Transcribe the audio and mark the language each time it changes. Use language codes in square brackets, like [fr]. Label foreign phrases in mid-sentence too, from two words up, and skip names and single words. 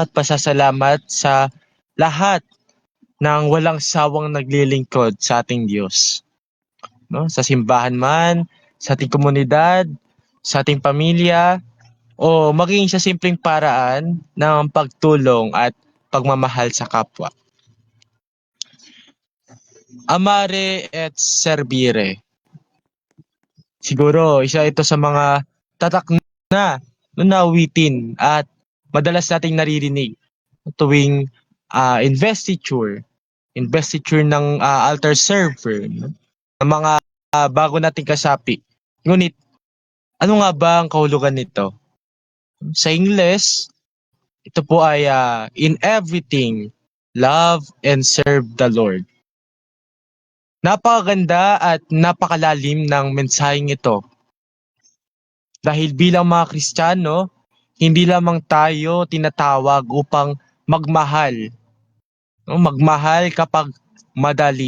[tl] At pasasalamat sa lahat ng walang sawang naglilingkod sa ating Diyos. No? Sa simbahan man, sa ating komunidad, sa ating pamilya, o maging sa simpleng paraan ng pagtulong at pagmamahal sa kapwa. [la] Amare et servire. [tl] Siguro, isa ito sa mga tatak na nawitin at madalas nating naririnig tuwing investiture ng [en] altar server, [tl] no? Ng mga bago nating kasapi. Ngunit, ano nga ba ang kahulugan nito? Sa Ingles, ito po ay [en] in everything, love and serve the Lord. [tl] Napakaganda at napakalalim ng mensaheng ito. Dahil bilang mga Kristiyano, hindi lamang tayo tinatawag upang magmahal. No? Magmahal kapag madali.